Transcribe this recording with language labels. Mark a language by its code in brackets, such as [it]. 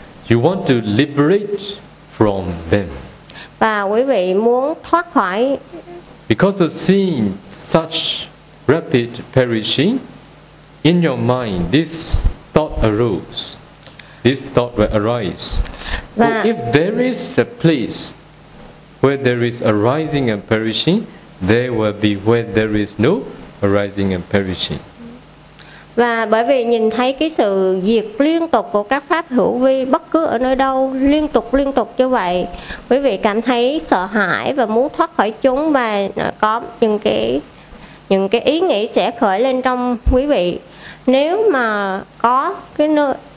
[en] You want to liberate from them. [vi] Và quý vị muốn thoát khỏi. [en] Because of seeing such rapid perishing, in your mind, this thought arose. This thought will arise. Well, if there is a place where there is arising and perishing, there will be where there is no arising and perishing. [vi] Và bởi vì nhìn thấy cái sự diệt liên tục của các pháp hữu vi, bất cứ ở nơi đâu, liên tục như vậy, quý vị cảm thấy sợ hãi và muốn thoát khỏi chúng, và có những cái ý nghĩ sẽ khởi lên trong quý vị. Nếu mà có cái nơi